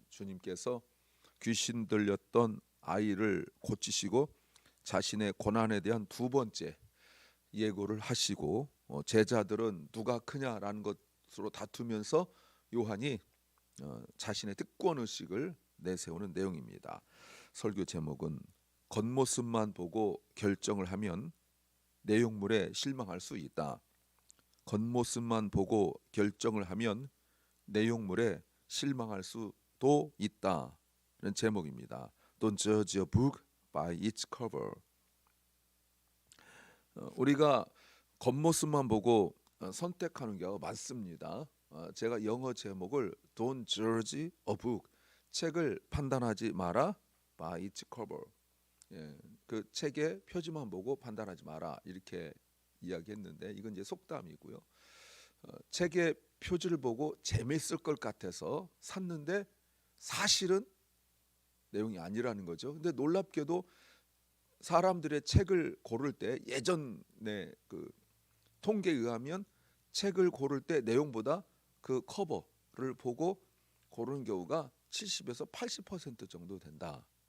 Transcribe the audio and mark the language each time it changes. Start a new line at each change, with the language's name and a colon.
Korean: 주님께서 귀신 들렸던 아이를 고치시고 자신의 고난에 대한 두 번째 예고를 하시고 제자들은 누가 크냐라는 것으로 다투면서 요한이 자신의 특권의식을 내세우는 내용입니다. 설교 제목은 겉모습만 보고 결정을 하면 내용물에 실망할 수 있다. 겉모습만 보고 결정을 하면 내용물에 실망할 수도 있다는 제목입니다.
English: Don't judge a book by its cover.
Korean: 우리가 겉모습만 보고 선택하는 경우가 많습니다. 제가 영어 제목을
English: Don't judge a book,
Korean: 책을 판단하지 마라
English: by its cover.
Korean: 그 책의 표지만 보고 판단하지 마라 이렇게 이야기했는데 이건 이제 속담이고요. 책의 표지를 보고 재밌을 것 같아서 샀는데 사실은 내용이 아니라는 거죠. 근데 놀랍게도 사람들의 책을 고를 때 예전에 그 통계에 의하면 책을 고를 때 내용보다 그 커버를 보고 고르는 경우가 70에서 80% 정도 된다.